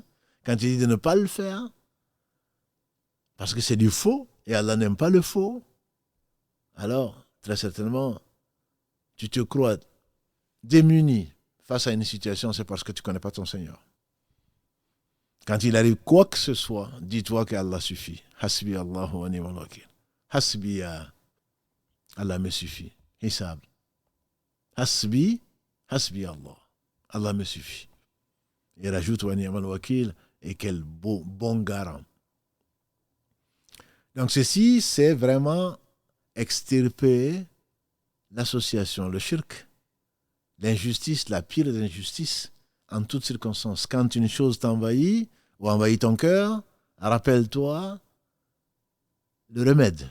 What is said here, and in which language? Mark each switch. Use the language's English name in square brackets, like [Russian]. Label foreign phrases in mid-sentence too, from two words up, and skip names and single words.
[French] Quand il dit de ne pas le faire, parce que c'est du faux, et Allah n'aime pas le faux, alors, très certainement, tu te crois démuni face à une situation, c'est parce que tu ne connais pas ton Seigneur. Quand il arrive quoi que ce soit, dis-toi qu'Allah suffit. [Arabic] حسبي الله ونعم الوكيل. حسبي الله [French] me suffit. Hisab. [Arabic] حسبي الله. [French] Allah me suffit. Il rajoute [Arabic] ونعم الوكيل, [French] et quel bon garant. Donc ceci, c'est vraiment extirper l'association, le shirk, l'injustice, la pire des injustices, en toutes circonstances. Quand une chose t'envahit ou envahit ton cœur, rappelle-toi le remède.